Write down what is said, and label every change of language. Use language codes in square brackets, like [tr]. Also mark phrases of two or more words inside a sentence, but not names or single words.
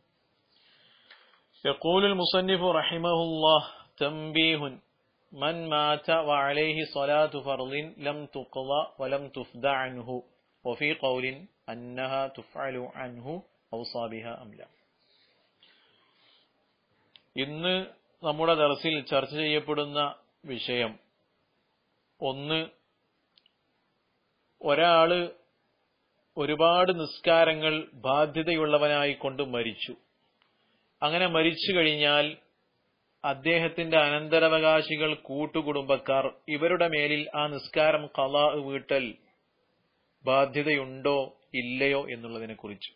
[ar] يقول المصنف رحمه الله: تنبيه: من مات وعليه صلاة فرض لم تقضى ولم تفدى عنه، وفي قول أنها تفعل عنه أوصى بها أم لا. [ml] ഇന്ന് നമ്മുടെ ദർസിൽ ചർച്ച ചെയ്യപ്പെടുന്ന വിഷയം, ഒന്ന്, ഒരാള് ഒരുപാട് നിസ്കാരങ്ങൾ ബാധ്യതയുള്ളവനായിക്കൊണ്ട് മരിച്ചു. അങ്ങനെ മരിച്ചു കഴിഞ്ഞാൽ അദ്ദേഹത്തിന്റെ അനന്തരാവകാശികൾ, കൂട്ടുകുടുംബക്കാർ, ഇവരുടെ മേലിൽ ആ നിസ്കാരം ഖളാ വീട്ടൽ ബാധ്യതയുണ്ടോ ഇല്ലയോ എന്നുള്ളതിനെ കുറിച്ച്.